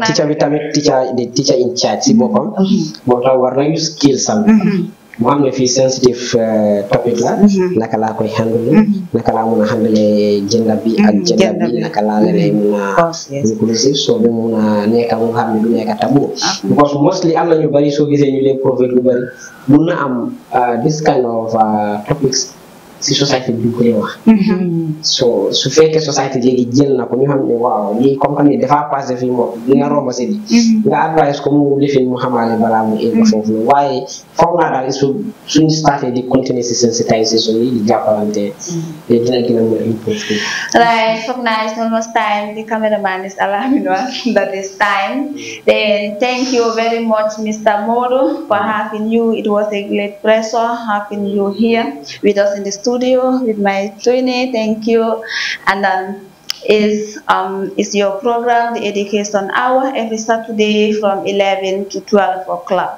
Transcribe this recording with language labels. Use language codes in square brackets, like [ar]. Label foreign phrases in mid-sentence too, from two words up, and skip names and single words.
[wo] Teacher bi tamit [en] the teacher in charge [wo] si boppam moo tax war nañu skill sam mu xam ne fii [en] sensitive topic [wo] la naka laa koy handle naka laa mun a handle gender bi ak gender bi naka laa leen mun a inclusive so bi mun a nekk mu xam ne du nekk tabou because mostly am na ñu bari soo gisee ñu leen provide lu bari mun na am [en] this kind of topics [wo] si société bi ko wax so su fekkee société léegi jël na ko ñu xam ne waaw lii compagnie dafa passé fii moom li nga romb si di nga advice ko mu lifin mu xamaale balaa mu egg foofu waaye foog naa daal suñu starté di continuer si sensitisation yi di jàppalante dina gën a mën a improve [en] right [wo] foog naa [en] it's almost time the cameraman is alarming us that is time then thank you very much Mr. Modu for having you. It was a great pleasure having you here with us in the studio with my trainee. Thank you. And is your program, the Education Hour, every Saturday from 11 to 12 o'clock.